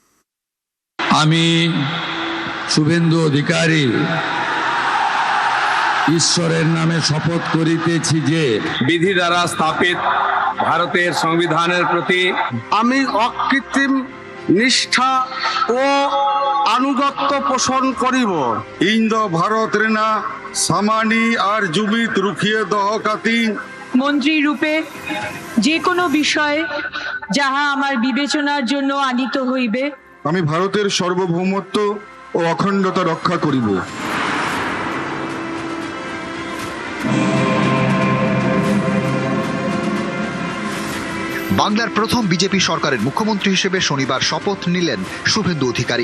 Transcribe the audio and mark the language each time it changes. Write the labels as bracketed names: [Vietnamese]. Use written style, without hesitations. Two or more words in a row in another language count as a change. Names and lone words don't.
[Bangla] আমি শুভেন্দু অধিকারী ঈশ্বরের নামে শপথ করিতেছি যে বিধি দ্বারা স্থাপিত ভারতের সংবিধানের প্রতি আমি অকৃত্রিম নিষ্ঠা ও আনুগত্য পোষণ করিব। [Santali] ᱤᱧ ᱫᱚ ᱵᱷᱟᱨᱚᱛ ᱨᱮᱱᱟᱜ ᱥᱟᱢᱟᱱᱤ ᱟᱨ ᱡᱩᱢᱤᱫ ᱨᱩᱠᱷᱤᱭᱟᱹ ᱫᱚᱦᱚ ᱠᱟᱛᱤᱧ [Bangla] মন্ত্রী রূপে যে কোনো বিষয়ে যাহা আমার বিবেচনার জন্য আনিত হইবে আমি ভারতের সার্বভৌমত্ব ও অখণ্ডতা রক্ষা করিব। বাংলার প্রথম বিজেপি সরকারের মুখ্যমন্ত্রী হিসেবে শনিবার শপথ নিলেন শুভেন্দু অধিকারী।